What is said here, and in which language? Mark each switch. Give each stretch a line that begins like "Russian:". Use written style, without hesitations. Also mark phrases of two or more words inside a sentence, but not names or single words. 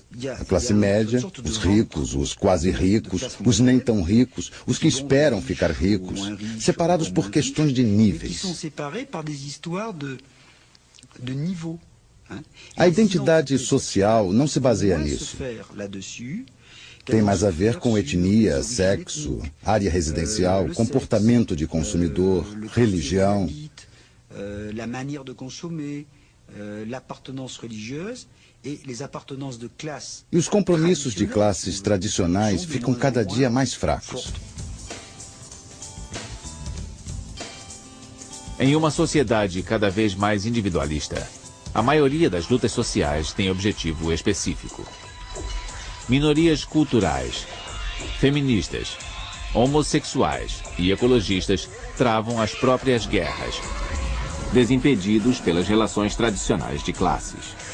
Portuguese: A classe média, os ricos, os quase ricos, os nem tão ricos, os que esperam ficar ricos, separados por questões de níveis. A identidade social não se baseia nisso. Tem mais a ver com etnia, sexo, área residencial, comportamento de consumidor, religião.
French: La manière de consommer, l'appartenance religieuse et les appartenances de classe.
Portuguese: E os compromissos de classes tradicionais ficam cada dia mais fracos. Em uma sociedade cada vez mais individualista, a maioria das lutas sociais tem objetivo específico. Minorias culturais, feministas, homossexuais e ecologistas travam as próprias guerras, desimpedidos pelas relações tradicionais de classes.